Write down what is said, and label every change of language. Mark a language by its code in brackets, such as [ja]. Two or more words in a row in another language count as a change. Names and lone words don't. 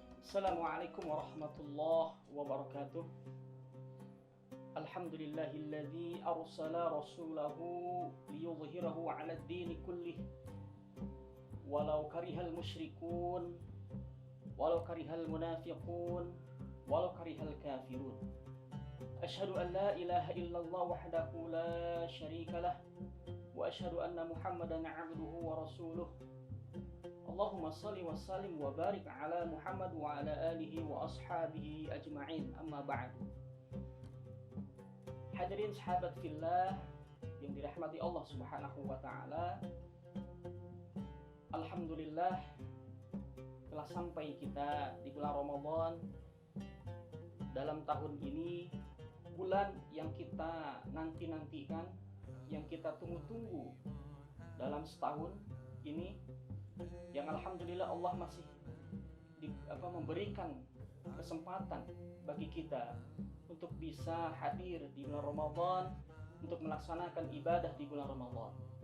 [ar] السلام عليكم ورحمة الله وبركاته. الحمد لله الذي أرسل رسوله ليظهره على الدين كله ولو كره المشركون ولو كره المنافقون ولو كره الكافرون. أشهد أن لا إله إلا الله وحده لا شريك له وأشهد أن محمدا عبده ورسوله. اللهم صل وسلم وبارك على محمد وعلى آله وأصحابه أجمعين أما بعد. [id] Hadirin sahabat fillah yang dirahmati Allah [ar] سبحانه وتعالى, [id] alhamdulillah telah sampai kita di bulan Ramadan. Dalam tahun ini, bulan yang kita nanti-nantikan, yang kita tunggu-tunggu dalam setahun ini, yang alhamdulillah Allah masih memberikan kesempatan bagi kita untuk bisa hadir di bulan Ramadan, untuk melaksanakan ibadah di bulan Ramadan.